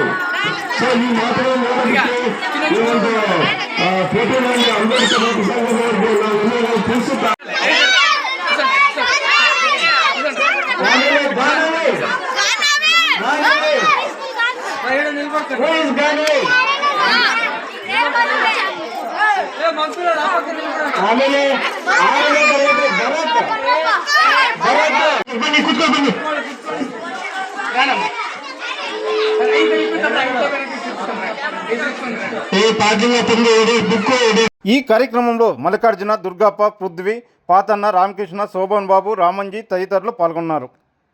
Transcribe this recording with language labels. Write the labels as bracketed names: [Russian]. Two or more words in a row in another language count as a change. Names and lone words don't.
[Kannada] ಸೊ ಈ ಮಾತುಗಳನ್ನು ನೋಡೋದಕ್ಕೆ ಈ ಒಂದು ಫೋಟೋನಲ್ಲಿ ಅಂಬೇಡ್ಕರ್ ಸಂಘದವರಿಗೆ ನಾವು ತಿಳಿಸುತ್ತಾ ಆಮೇಲೆ ಬನ್ನಿ ಕುತ್ಕೊ ಬನ್ನಿ. [Telugu] ఈ కార్యక్రమంలో మల్లికార్జున, దుర్గప్ప, పృథ్వీ, పాతన్న, రామకృష్ణ, శోభన్ బాబు, రామంజీ తదితరులు పాల్గొన్నారు.